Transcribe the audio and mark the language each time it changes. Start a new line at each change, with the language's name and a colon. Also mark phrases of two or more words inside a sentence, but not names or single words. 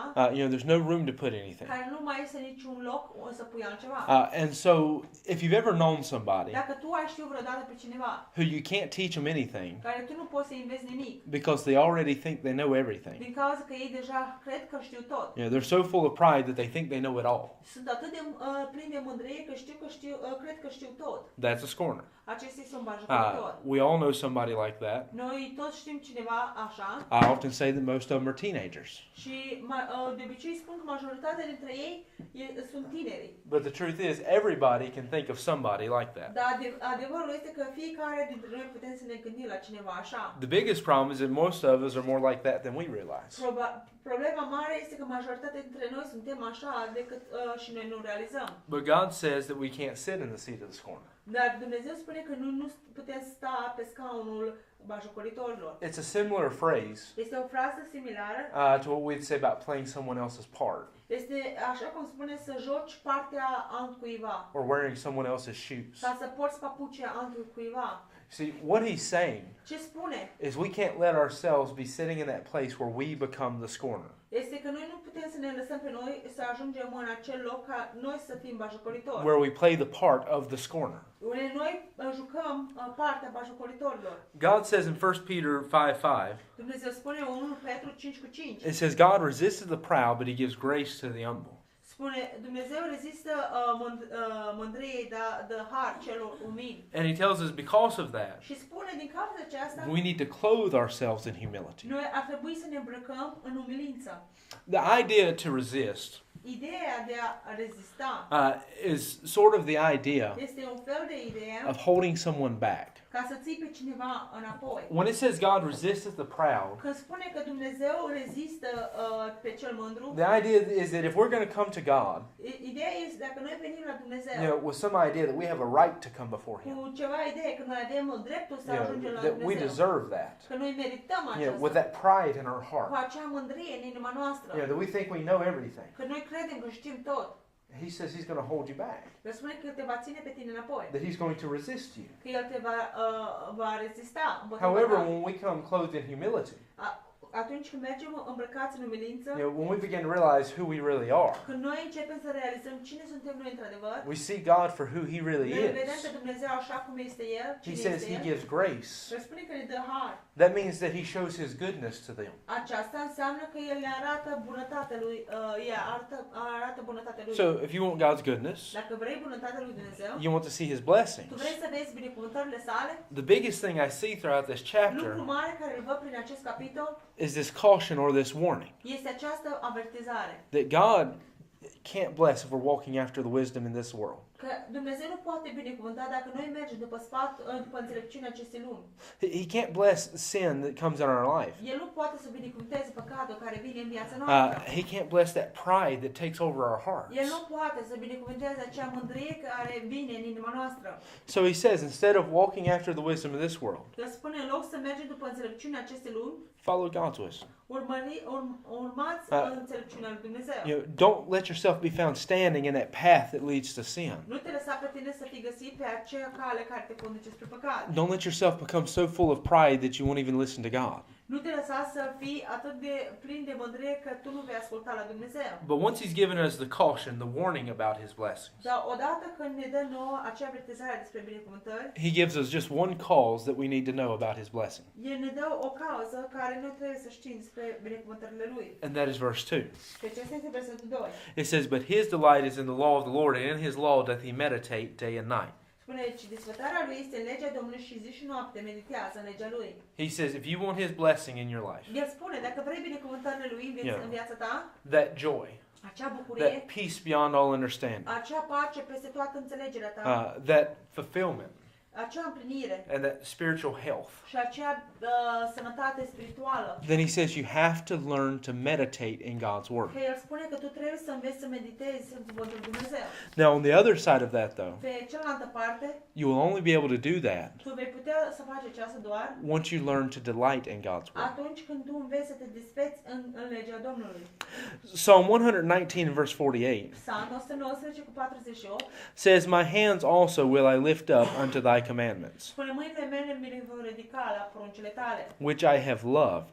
English: There's no room to put anything.
Romanian: care nu mai este niciun loc să pui altceva.
English: And so, if you've ever known somebody
Romanian: Dacă tu ai știut vreodată pe cineva
English: who you can't teach them anything
Romanian: care tu nu poți să înveți nimic,
English: because they already think they know everything,
Romanian: din cauza că ei deja cred că știu tot.
English: they're so full of pride that they think they know it all.
Romanian: Sunt atât de plini de mândrie că cred că știu tot.
English: That's a scorner.
Romanian: Acesta este un bajocoritor.
English: We all know somebody like that.
Romanian: Noi toți știm cineva așa
English: I often say that most of them are teenagers.
Romanian: și de obicei spun că majoritatea dintre ei sunt tineri.
English: But the truth is, everybody can think of somebody like that.
Romanian: Dar adevărul este că fiecare dintre noi putem să ne gândim la cineva așa.
English: The biggest problem is that most of us are more like that than we realize.
Romanian: Problema mare este că majoritatea dintre noi suntem așa decât și noi nu realizăm.
English: But God says that we can't sit in the seat of the scorner.
Romanian: Dar Dumnezeu spune că nu putem sta pe scaunul bajocoritorilor.
English: It's a similar phrase
Romanian: Este o frază similară.
English: to what we'd say about playing someone else's part
Romanian: Este așa cum spune să joci partea altcuiva
English: or wearing someone else's shoes.
Romanian: sau să porți papucea altcuiva.
English: See, what he's saying
Romanian: Ce spune?
English: is we can't let ourselves be sitting in that place where we become the scorner.
Romanian: Este că noi nu putem să ne lăsăm pe noi să ajungem în acel loc ca noi să fim bajocoritori.
English: Where we play the part of the scorner.
Romanian: Unde noi jucăm partea bajocoritorilor.
English: God says in 1 Peter 5:5,
Romanian: Dumnezeu spune 1 Petru 5 cu 5.
English: it says, God resists the proud, but he gives grace to the humble.
Romanian: Spune, Dumnezeu rezistă mândriei, dar dă har celor umili.
English: And he tells us because of that,
Romanian: Și spune, din cauza aceasta,
English: we need to clothe ourselves in humility.
Romanian: noi ar trebui să ne îmbrăcăm în umilință.
English: The idea to resist
Romanian: Ideea de a rezista
English: is sort of the idea
Romanian: este un fel de idee
English: of holding someone back.
Romanian: ca să ții pe cineva înapoi.
English: When it says God resists the proud,
Romanian: Când spune că Dumnezeu rezistă pe cel mândru,
English: the idea is that if we're going to come to God,
Romanian: ideea este dacă noi venim la Dumnezeu
English: with some idea that we have a right to come before Him,
Romanian: cu ceva idee că noi avem dreptul să ajungem la
English: that we
Romanian: Dumnezeu,
English: deserve that,
Romanian: că noi merităm
English: with
Romanian: aceasta,
English: that pride in our
Romanian: cu
English: heart,
Romanian: acea mândrie în inima noastră,
English: that we think we know everything.
Romanian: că noi credem că știm tot.
English: He says He's going to hold you back,
Romanian: El spune că te va ține pe tine înapoi,
English: that He's going to resist you.
Romanian: că El te va rezista.
English: However, when we come clothed in humility,
Romanian: atunci când mergem îmbrăcați în umilință,
English: when we begin to realize who we really are,
Romanian: când noi începem să realizăm cine suntem noi într-adevăr,
English: we see God for who He really
Romanian: noi vedem
English: is.
Romanian: pe Dumnezeu așa cum este El,
English: He
Romanian: cine
English: says
Romanian: este
English: He
Romanian: El.
English: gives grace.
Romanian: El spune că ne dă har.
English: That means that He shows His goodness to them.
Romanian: Aceasta înseamnă că El ne arată bunătatea Lui, arată bunătatea Lui.
English: So if you want God's goodness,
Romanian: Dacă vrei bunătatea Lui Dumnezeu,
English: you want to see His blessings.
Romanian: tu vrei să vezi binecuvântările sale,
English: The biggest thing I see throughout this chapter
Romanian: lucru mare care îl văd prin acest capitol
English: is this caution or this warning
Romanian: este această avertizare.
English: that God can't bless if we're walking after the wisdom in this world.
Romanian: Că Dumnezeu nu poate binecuvânta dacă noi mergem după înțelepciunea acestei lumi.
English: He can't bless sin that comes in our life.
Romanian: El nu poate să binecuvânteze păcatul care vine în viața noastră.
English: He can't bless that pride that takes over our hearts.
Romanian: El nu poate să binecuvânteze acea mândrie care vine în inima noastră.
English: So he says, instead of walking after the wisdom of this world,
Romanian: El spune, în loc să mergem după înțelepciunea acestei lumi,
English: follow God's wisdom.
Romanian: urmați înțelepciunea lui Dumnezeu.
English: Don't let yourself be found standing in that path that leads to sin.
Romanian: Nu te lăsa pe tine să fii găsit pe acea cale care te conduce spre păcat.
English: Don't let yourself become so full of pride that you won't even listen to God.
Romanian: Nu te lăsa să fii atât de plin de mândrie că tu nu vei asculta la Dumnezeu.
English: But once He's given us the caution, the warning about His blessings,
Romanian: Dar odată când ne dă nouă acea avertizare despre binecuvântări,
English: He gives us just one cause that we need to know about His blessing.
Romanian: El ne dă o cauză care noi trebuie să știm despre binecuvântările Lui.
English: And that is verse 2.
Romanian: Deci acesta este versetul 2.
English: It says, "But His delight is in the law of the Lord, and in His law doth He meditate day and night."
Romanian: Spune aici, desfătarea Lui este în legea Domnului și zi și noapte meditează în legea Lui.
English: He says, if you want His blessing in your life,
Romanian: El spune, dacă vrei binecuvântările Lui în viața ta,
English: that joy,
Romanian: acea bucurie,
English: that peace beyond all understanding,
Romanian: acea pace peste toată înțelegerea ta,
English: that fulfillment,
Romanian: acea împlinire
English: and that spiritual health,
Romanian: și acea sănătate spirituală.
English: then He says you have to learn to meditate in God's Word.
Romanian: Că El spune că tu trebuie să înveți să meditezi în Cuvântul Lui Dumnezeu.
English: Now, on the other side of that, though,
Romanian: Pe cealaltă parte,
English: you will only be able to do that
Romanian: tu vei putea să faci aceasta doar
English: once you learn to delight in God's Word.
Romanian: atunci când tu înveți să te despeți în legea Domnului.
English: Psalm 119, verse 48
Romanian: Psalm 119 cu 48
English: says, "My hands also will I lift up unto Thy commandments,
Romanian: spune, mâinile mele mi vor ridica la poruncile tale,
English: which I have loved,